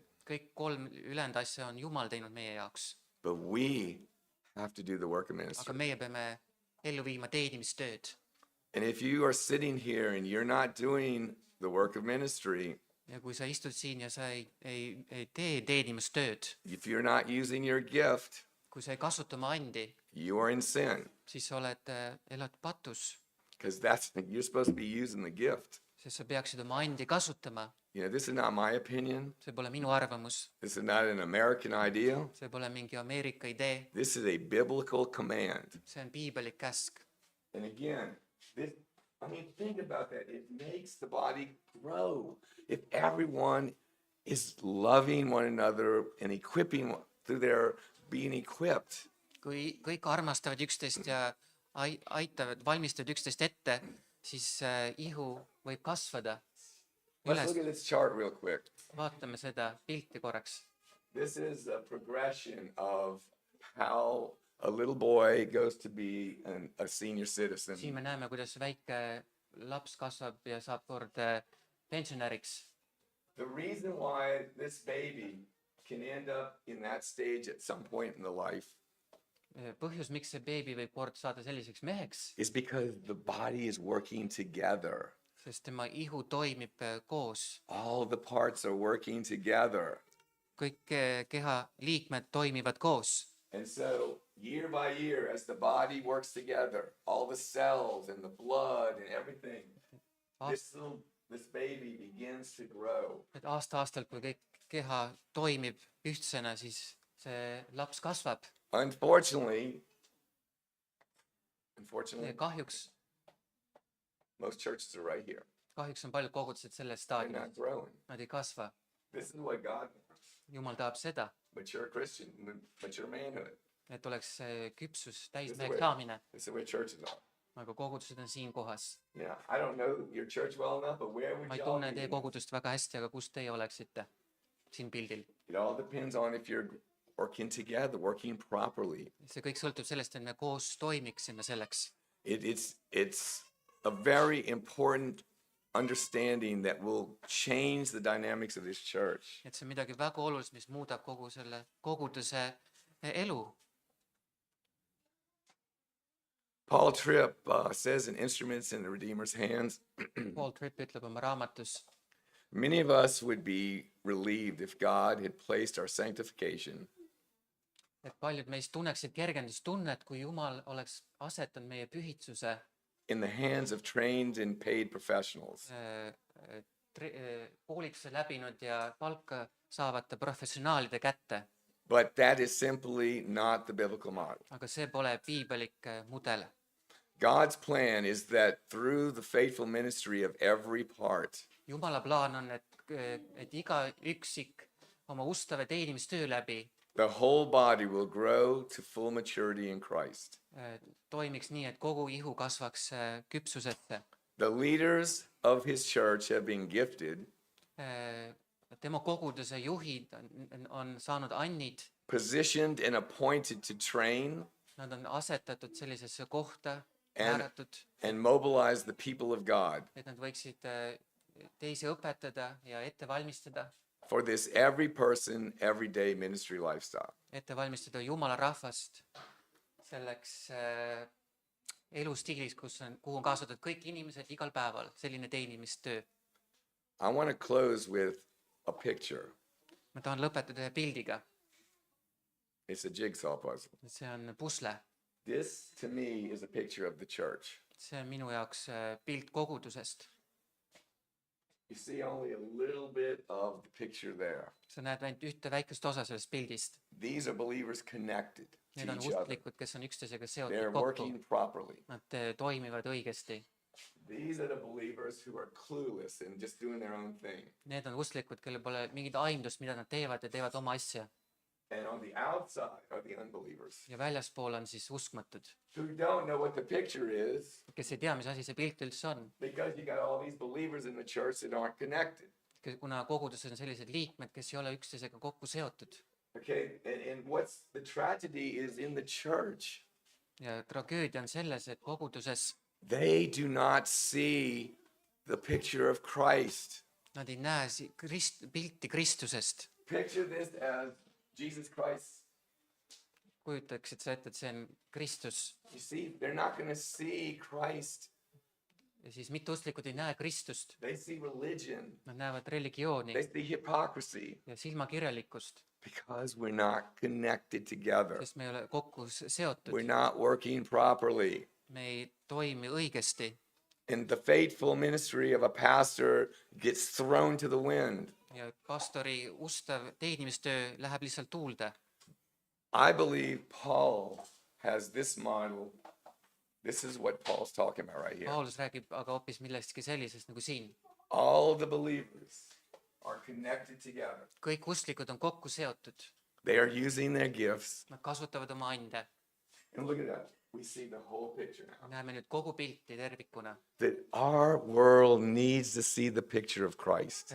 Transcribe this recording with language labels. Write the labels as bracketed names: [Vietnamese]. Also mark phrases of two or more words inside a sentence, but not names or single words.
[Estonian] Kõik 3 ülejäänud asja on Jumal teinud meie jaoks. [English] But we have to do the work of [Estonian] Aga [English] ministry. [Estonian] meie peame ellu viima teenimistööd. [English] And if you are sitting here and you're not doing the work of ministry, [Estonian] Ja kui sa istud siin ja sa ei tee teenimistööd, [English] if you're not using your gift, [Estonian] kui sa ei kasuta oma andi, [English] you are in sin. [Estonian] siis sa elad patus, [English] Because you're supposed to be using the gift. [Estonian] sest sa peaksid oma andi kasutama. [English] You know, this is not my opinion. [Estonian] See pole minu arvamus, [English] This is not an American idea. [Estonian] see pole mingi Ameerika idee, [English] This is a biblical command. [Estonian] see on piiblik käsk. [English] And again, think about that. It makes the body grow. If everyone is loving one another and equipping through their being equipped, [Estonian] Kui kõik armastavad üksteist ja aitavad, valmistavad üksteist ette, siis ihu võib kasvada. [English] Let's [Estonian] üles [English] look at this chart real quick. [Estonian] vaatame seda pilti korraks. [English] This is a progression of how a little boy goes to be a senior [Estonian] siin [English] citizen. [Estonian] me näeme, kuidas väike laps kasvab ja saab kord pensionäriks. [English] The reason why this baby can end up in that stage at some point in the life [Estonian] Põhjus, miks see beebi võib kord saada selliseks meheks, [English] is because the body is working together. [Estonian] sest tema ihu toimib koos. [English] All the parts are working together. [Estonian] Kõik keha liikmed toimivad koos. [English] And so, year by year, as the body works together, all the cells and the blood and everything, this baby begins to grow. [Estonian] Et aasta-aastalt, kui kõik keha toimib ühtsena, siis see laps kasvab. [English] Unfortunately, [Estonian] Ja kahjuks [English] most churches are right here. [Estonian] on paljud kogudused selles [English] They're [Estonian] staadiumis. [English] not growing. [Estonian] Nad ei kasva. [English] This is what God wants. [Estonian] Jumal tahab seda, [English] Mature Christian, mature manhood. [Estonian] et oleks küpsus, [English] This is [Estonian] täismeheks [English] where- [Estonian] saamine. [English] This is where churches are. [Estonian] Aga kogudused on siin kohas. [English] Yeah, I don't know your church well enough, but where would [Estonian] Ma ei [English] y'all [Estonian] tunne [English] be? [Estonian] teie kogudust väga hästi, aga kus teie oleksite siin pildil? [English] It all depends on if you're working together, working properly. [Estonian] See kõik sõltub sellest, et me koos toimiksime selleks. [English] It's a very important understanding that will change the dynamics of this church. [Estonian] Et see on midagi väga olulist, mis muudab kogu selle koguduse elu. [English] Paul Tripp says in Instruments in the Redeemer's Hands, [Estonian] Paul Tripp ütleb oma raamatus, [English] many of us would be relieved if God had placed our sanctification [Estonian] et paljud meist tunneksid kergendustunnet, kui Jumal oleks asetanud meie pühitsuse [English] in the hands of trained and paid professionals. [Estonian] koolituse läbinud ja palka saavate professionaalide kätte. [English] But that is simply not the biblical model. [Estonian] Aga see pole piibelik mudel. [English] God's plan is that through the faithful ministry of every part, [Estonian] Jumala plaan on, et iga üksik oma ustava teenimistöö läbi [English] the whole body will grow to full maturity in Christ. [Estonian] toimiks nii, et kogu ihu kasvaks küpsusesse. [English] The leaders of his church have been gifted, [Estonian] Tema koguduse juhid on saanud annid, [English] positioned, and appointed to train [Estonian] nad on asetatud sellisesse kohta, [English] And- [Estonian] määratud, [English] and mobilize the people of God [Estonian] et nad võiksid teisi õpetada ja ette valmistada [English] for this every person, everyday ministry lifestyle. [Estonian] Jumala rahvast selleks elustiilis, kuhu on kaasatud kõik inimesed igal päeval, selline teenimistöö. [English] I want to close with a picture. [Estonian] Ma tahan lõpetada ühe pildiga, [English] It's a jigsaw puzzle. [Estonian] see on pusle, [English] This, to me, is a picture of the church. [Estonian] see on minu jaoks pilt kogudusest. [English] You see only a little bit of the picture there. [Estonian] Sa näed ainult ühte väikest osa sellest pildist. [English] These are believers connected [Estonian] Need [English] to [Estonian] on [English] each other. [Estonian] usklikud, kes on üksteisega [English] They're [Estonian] seotud kokku, [English] working properly. [Estonian] nad toimivad õigesti. [English] These are the believers who are clueless and just doing their own thing. [Estonian] Need on usklikud, kellel pole mingit aimdust, mida nad teevad ja teevad oma asja. [English] And on the outside are the unbelievers [Estonian] Ja väljaspool on siis uskmatud, [English] who don't know what the picture is [Estonian] kes ei tea, mis asi see pilt üldse on. [English] because you got all these believers in the church that aren't connected. [Estonian] Kuna koguduses on sellised liikmed, kes ei ole üksteisega kokku seotud. [English] Okay, and what's the tragedy is in the church, [Estonian] Ja tragöödia on selles, et koguduses [English] they do not see the picture of Christ. [Estonian] nad ei näe pilti Kristusest. [English] Picture this as Jesus Christ. [Estonian] Kujutaksid sa ette, et see on Kristus [English] You see, they're not going to see Christ. [Estonian] ja siis mitteusklikud ei näe Kristust. [English] They see religion. [Estonian] Nad näevad religiooni [English] They see hypocrisy [Estonian] ja silmakirjalikkust, [English] because we're not connected together. [Estonian] sest me ei ole kokku seotud. [English] We're not working properly. [Estonian] Me ei toimi õigesti [English] And the faithful ministry of a pastor gets thrown to the wind. [Estonian] ja pastori ustav teenimistöö läheb lihtsalt tuulde. [English] I believe Paul has this model. This is what Paul's talking about right here. [Estonian] Paulus räägib aga hoopis millestki sellisest nagu siin. [English] All the believers are connected together. [Estonian] Kõik usklikud on kokku seotud, [English] They are using their gifts [Estonian] nad kasutavad oma ande [English] And look at that. We see the whole picture now. [Estonian] näeme nüüd kogu pilti tervikuna. [English] That our world needs to see the picture of Christ.